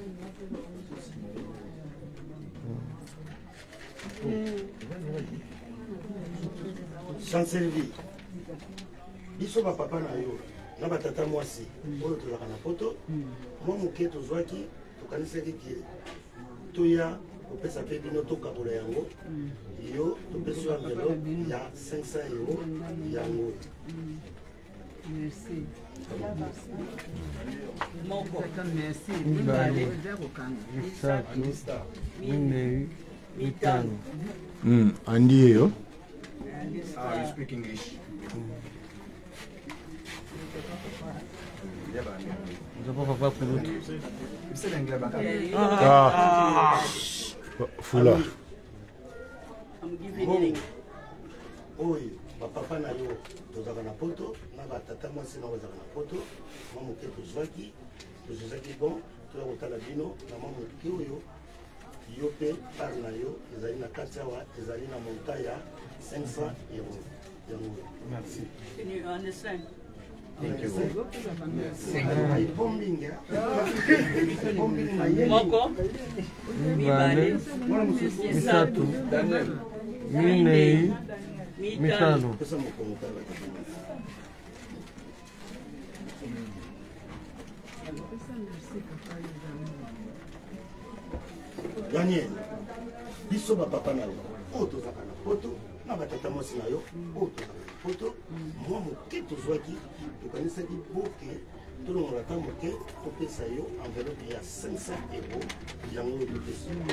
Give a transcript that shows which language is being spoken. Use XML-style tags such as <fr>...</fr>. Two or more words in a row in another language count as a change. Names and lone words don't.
<ln>chancellerie biso bapapa na yo na batata mwasi oyo tozalaka na poto mwa moke tozwaki tokanisaki ke toya kopesa mpe bino tokabola yango yo topesi yo enveloppe ya 500 euro yango moko mibale mitatu ine mitano Andi yo.</ln> <en>You speak English.</en> <fr>je peux pas pour l'autre</fr> <en>You say l'anglais back. Ah. Fula. I'm giving</en> <ln>oyo bapapa na yo tozalaka na poto na batata mwasi na ozalaka na poto mwa moke tozwaki bon toya kotala bino na mwa moke oyo yo mpe part na yo ezali na kati awa ezali na monta ya 500 euro yango merci</ln> <en>Can you understand?</en> <ln>moko mibale misatu minei mitano Daniel, biso bapapa na yo oyo tozalaka na poto na batata mwasi na yo oyo tozalaka na poto mwa moke tozwaki tokanisaki boke tolongola ta moke topesa yo enveloppe ya 500 euro yango oyo topesi</ln>